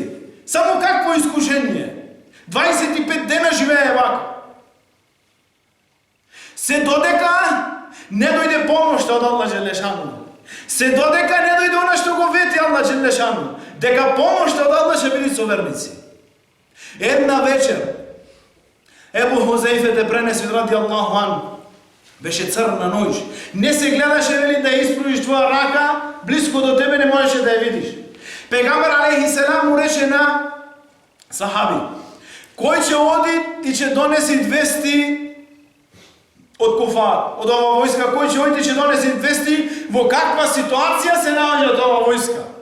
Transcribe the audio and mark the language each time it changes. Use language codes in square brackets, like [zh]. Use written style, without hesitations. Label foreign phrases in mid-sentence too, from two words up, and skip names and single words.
[mk] Само какво искушение? 25 дена живее вако. Се додека не дојде помошта од [ar] الله جل شأنه. [mk] Се додека не дојде она што го вети [ar] الله جل شأنه, [mk] дека помошта од Аллах ќе биде со верници. Една вечер Ебу Хузейфе те пренеси [ar] رضي الله عنه. [mk] Беше црна ноќ. Не се гледаше вели да испруиш твоја рака, близко до тебе не можеше да ја видиш. Пегамбер [ar] عليه السلام [mk] му рече на сахаби: кој ќе оди и ќе донеси 200 од куфар, од ова војска, кој ќе оди и ќе донеси 200 во каква ситуација се наоѓа од ова војска.